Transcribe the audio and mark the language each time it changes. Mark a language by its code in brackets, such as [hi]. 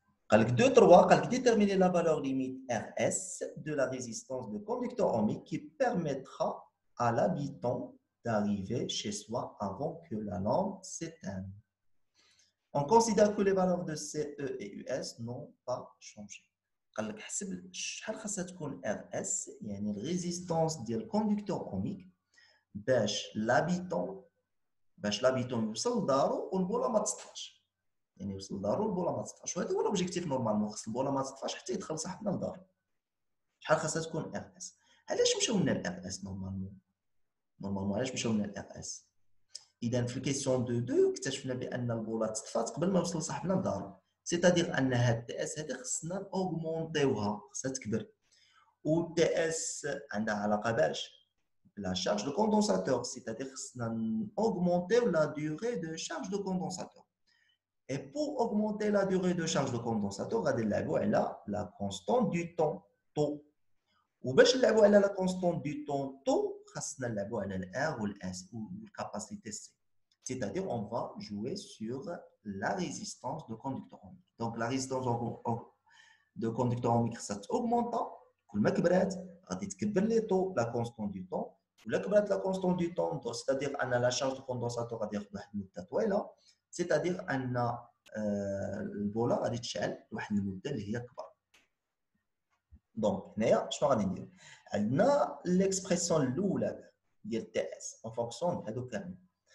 [ar] قال لك 2 3 قال لك [fr] déterminer la valeur limite RS de la résistance de conducteur ohmique qui permettra à l'habitant d'arriver chez soi avant que la lampe s'éteigne. On considère que les valeurs de CE et US n'ont pas changé. [ar] قال لك حسب شحال خاصها تكون RS، يعني الريزيستانس ديال الكوندكتور اوميك باش لابيتون يوصل لدارو والبوله ما تطفاش. يعني يوصل لدارو البوله ما تطفاش، وهذا هو لوبجيكتيف نورمالمون. خص البوله ما تطفاش حتى يدخل صاحبنا لدارو. شحال خاصها تكون ار اس؟ علاش مشاو لنا الار اس نورمالمون علاش مشاو لنا الار اس؟ اذا في الكيسيون دو 2 اكتشفنا بان البوله تطفات قبل ما يوصل صاحبنا لدارو، سيتادير ان هاد التي اس هذه خصنا اوغمونطيوها، خصها تكبر. و التي اس عندها علاقه باش [fr] la charge de condensateur, c'est-à-dire augmenter la durée de charge de condensateur. Et pour augmenter la durée de charge de condensateur, on va la constante du temps taux. Et pour نلعبوا على la constante du temps taux, [ar] خاصنا نلعبوا على [fr] R ou S ou la capacité C. C'est-à-dire on va jouer sur la résistance de conducteur ohmique. Donc la résistance de conducteur ohmique ça augmente. [ar] كل ما كبرات غادي تكبر لي طو [fr] la constante du temps. [ar] ولا كبرات لا كونستون دو طون، سيتادير ان لا شارج دو كوندونساتور غادي ياخذ واحد المده طويله، سيتادير ان البوله غادي تشعل واحد المده اللي هي كبر. دونك هنايا شنو غادي ندير؟ عندنا ليكسبريسيون الاولى ديال تي اس اون فونكسيون هادو كاملين.